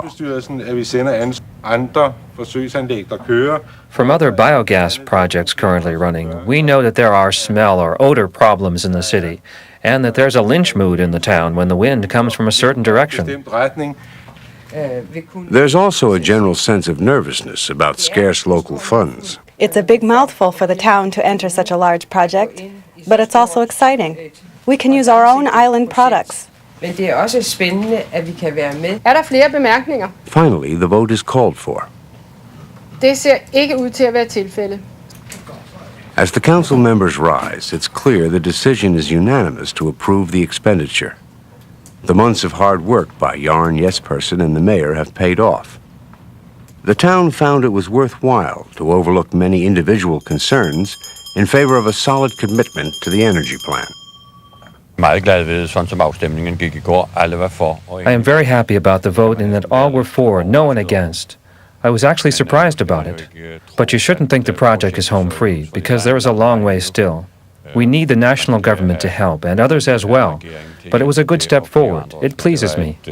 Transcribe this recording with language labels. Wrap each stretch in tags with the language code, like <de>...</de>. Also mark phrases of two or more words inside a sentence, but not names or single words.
<en>From other biogas projects currently running, we know that there are smell or odor problems in the city, and that there's a lynch mood in the town when the wind comes from a certain direction. There's also a general sense of nervousness about scarce local funds. It's a big mouthful for the town to enter such a large project, but it's also exciting. We can use our own island products.</en> <da>Men det også spændende, at vi kan være med. Der flere bemærkninger?</da> <en>Finally, the vote is called for.</en> <da>Det ser ikke ud til at være tilfældet.</da> <en>As the council members rise, it's clear the decision is unanimous to approve the expenditure. The months of hard work by Yarn Jespersen and the mayor have paid off. The town found it was worthwhile to overlook many individual concerns in favor of a solid commitment to the energy plan.</en> <da>Meget glad ved, sådan som afstemningen gik i går. Alle var for.</da> <en>I am very happy about the vote in that all were for, no one against. I was actually surprised about it. But you shouldn't think the project is home free, because there is a long way still. We need the national government to help, and others as well. But it was a good step forward. It pleases me.</en>